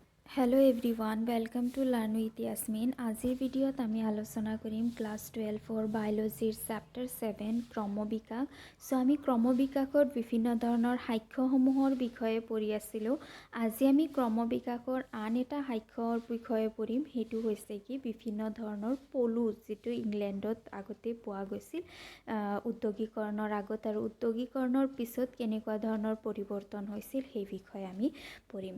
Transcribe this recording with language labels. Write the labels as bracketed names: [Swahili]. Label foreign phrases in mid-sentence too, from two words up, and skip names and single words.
[English] Hello everyone welcome to Learn with Yasmin. [Assamese] আজিৰ ভিডিঅ'ত আমি আলোচনা কৰিম ক্লাছ 12 বায়োলজীৰ চেপ্টাৰ 7 ক্ৰমবিকাশ। ছো আমি ক্ৰমবিকাশৰ বিভিন্ন धৰণৰ সাক্ষ্যসমূহৰ বিষয়ে পঢ়ি আছিলোঁ। আজি আমি ক্ৰমবিকাশৰ আন এটা সাক্ষ্যৰ বিষয়ে পঢ়িম। হেতু হৈছে কি বিভিন্ন ধৰণৰ পলু যেটো ইংলেণ্ডত আগতে পোৱা গৈছিল উদ্যোগীকৰণৰ আগত আৰু উদ্যোগীকৰণৰ পিছত কেনেকুৱা ধৰণৰ পৰিৱৰ্তন হৈছিল সেই বিষয়ে আমি পঢ়িম।